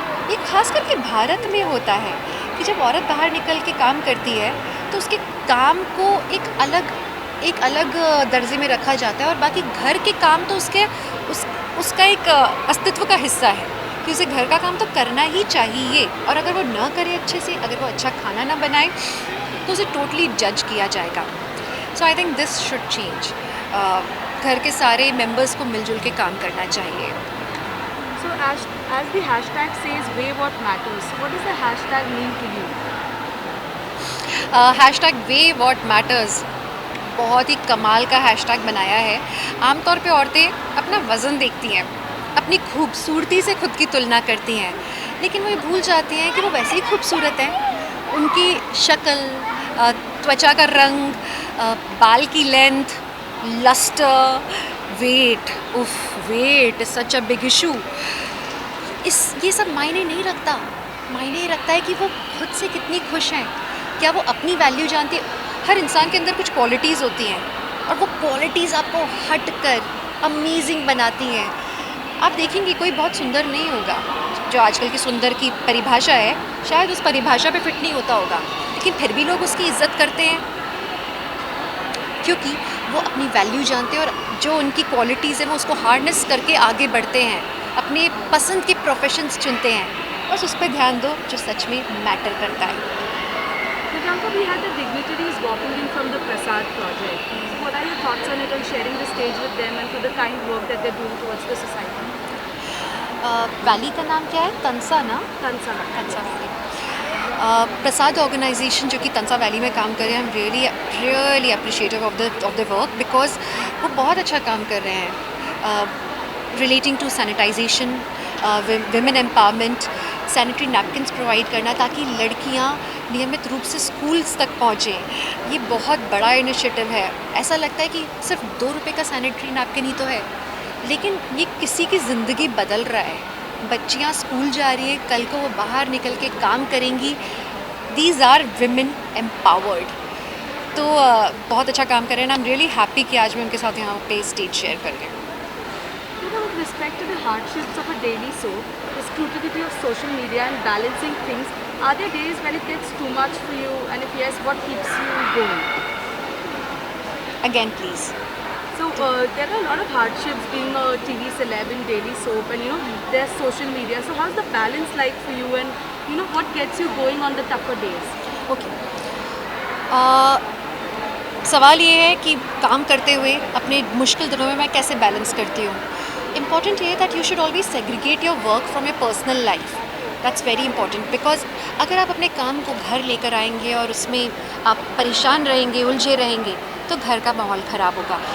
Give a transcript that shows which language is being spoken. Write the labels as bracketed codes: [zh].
[hi] ये खास करके भारत में होता है कि जब औरत बाहर निकल के काम करती है तो उसके काम को एक अलग दर्जे में रखा जाता है और बाकी घर के काम तो उसका एक अस्तित्व का हिस्सा है कि उसे घर का काम तो करना ही चाहिए। और अगर वो ना करे अच्छे से, अगर वो अच्छा खाना ना बनाए तो उसे टोटली जज किया जाएगा। [en] So I think this should change. [hi] घर के सारे मेंबर्स को मिलजुल के काम करना चाहिए। [en] So as the hashtag says, weigh what matters. What does the hashtag mean to you? [hi] Hashtag [en] way what matters [hi] बहुत ही कमाल का हैशटैग बनाया है। आमतौर पे औरतें अपना वज़न देखती हैं, अपनी खूबसूरती से खुद की तुलना करती हैं, लेकिन वो ये भूल जाती हैं कि वो वैसे ही खूबसूरत हैं। उनकी शक्ल, त्वचा का रंग, बाल की लेंथ, लस्टर, वेट, [en] उफ weight is such a big issue. [hi] ये सब मायने नहीं रखता। मायने ये रखता है कि वो खुद से कितनी खुश हैं, क्या वो अपनी वैल्यू जानती है। हर इंसान के अंदर कुछ क्वालिटीज़ होती हैं और वो क्वालिटीज़ आपको हट कर अमेजिंग बनाती हैं। आप देखेंगे कोई बहुत सुंदर नहीं होगा, जो आजकल की सुंदर की परिभाषा है शायद उस परिभाषा पे फिट नहीं होता होगा, लेकिन फिर भी लोग उसकी इज्जत करते हैं क्योंकि वो अपनी वैल्यू जानते हैं और जो उनकी क्वालिटीज़ हैं वो उसको हार्नेस करके आगे बढ़ते हैं, अपने पसंद के प्रोफेशंस चुनते हैं। बस उस पर ध्यान दो जो सच में मैटर करता है। [en] Priyanka, we had the dignitaries walking in from the Prasad project. So what are your thoughts on it and sharing the stage with them and for the kind work that they're doing towards the society? [hi] Valley का नाम क्या है? तंसा ना? Tansa. Tansa valley. प्रसाद organisation जो कि Tansa valley में काम कर रहे हैं, [en] I am really appreciative of the work [hi] because वो बहुत अच्छा काम कर रहे हैं relating to sanitisation, women empowerment, sanitary napkins provide करना ताकि लड़कियां नियमित रूप से स्कूल्स तक पहुँचें। ये बहुत बड़ा इनिशिएटिव है। ऐसा लगता है कि सिर्फ 2 रुपये का सैनिटरी नैपकिन ही तो है, लेकिन ये किसी की ज़िंदगी बदल रहा है। बच्चियाँ स्कूल जा रही हैं, कल को वो बाहर निकल के काम करेंगी। [en] These are women empowered. [hi] तो बहुत अच्छा काम कर रहे हैं। [en] I am really happy [hi] कि आज मैं उनके साथ यहाँ पे स्टेज शेयर कर रही हूँ। [en] With respect to the hardships of a daily soap, the scrutiny of social media and balancing things, are there days when it gets too much for you? And if yes, what keeps you going? Again, please. So there are a lot of hardships being a TV celeb in daily soap, and there's social media. So how's the balance like for you, and what gets you going on the tougher days? [hi] Okay, सवाल ये है कि काम करते हुए अपने मुश्किल दिनों में मैं कैसे बैलेंस करती हूँ। [en] important [hi] ये है [en] That you should always segregate your work from your personal life. That's very important because [hi] अगर आप अपने काम को घर लेकर आएंगे और उसमें आप परेशान रहेंगे, उलझे रहेंगे, तो घर का माहौल ख़राब होगा।